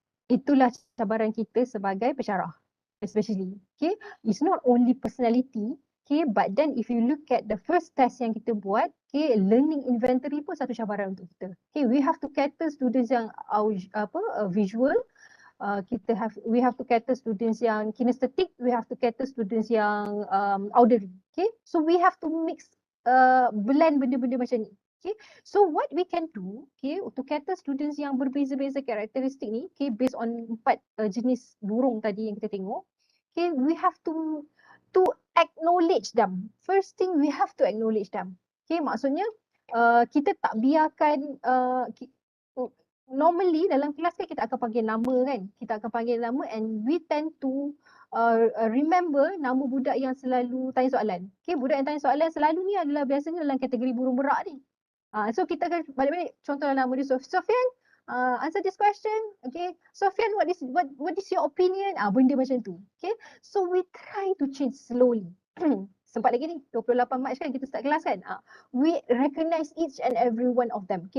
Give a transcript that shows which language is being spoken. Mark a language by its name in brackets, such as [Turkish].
[Malay] Itulah cabaran kita sebagai pensyarah, especially. [English] Okay, it's not only personality. Okay, but then if you look at the first test [Malay] yang kita buat, [English] okay, learning inventory [Malay] pun satu cabaran untuk kita. [English] Okay, we have to cater students yang visual. We have to cater students yang kinesthetic. We have to cater students yang auditory. Okay, so we have to mix blend [Malay] benda-benda macam ni. [English] Okay, so what we can do, okay, untuk cater students [Malay] yang berbeza-beza karakteristik ni, [English] okay, based on [Malay] 4 jenis burung tadi yang kita tengok, [English] okay, we have to acknowledge them. First thing, we have to acknowledge them. [Malay] Okay, maksudnya kita tak biarkan normally dalam kelas kan kita akan panggil nama kan, kita akan panggil nama [English] and we tend to remember [Malay] nama budak yang selalu tanya soalan. Okay, budak yang tanya soalan selalu ni adalah biasanya dalam kategori burung merak ni. So kita akan balik-balik, contoh nama dia Sofian, [English] answer this question. Okay, Sofian, what is your opinion? [Malay] Benda macam tu. [English] Okay, so we try to change slowly. [Malay] Sempat lagi ni, 28 Mac kan kita start kelas kan. [English] We recognize each and every one of them.